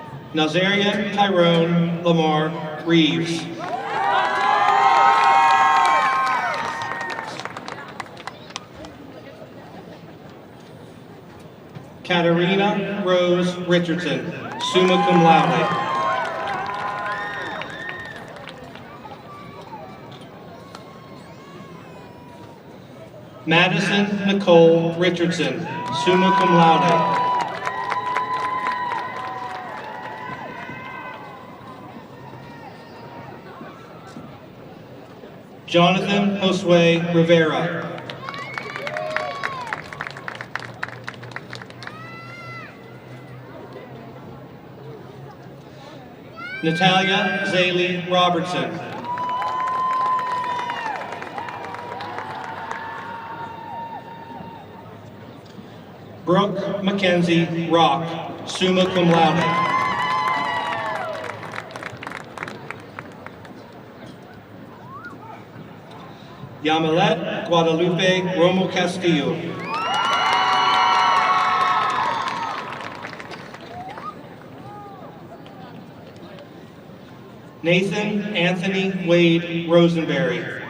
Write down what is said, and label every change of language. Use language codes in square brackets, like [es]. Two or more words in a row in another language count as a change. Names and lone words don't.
[en] Nazaria Tyrone Lamar Reeves. Katarina Rose Richardson, [la] summa cum laude. [en] Madison Nicole Richardson, [la] summa cum laude. [en] Jonathan Josue Rivera. Natalia Zaley Robertson. Brooke Mackenzie Rock, [la] summa cum laude. [en] Yamilet Guadalupe Romo Castillo. Nathan Anthony Wade Rosenberry.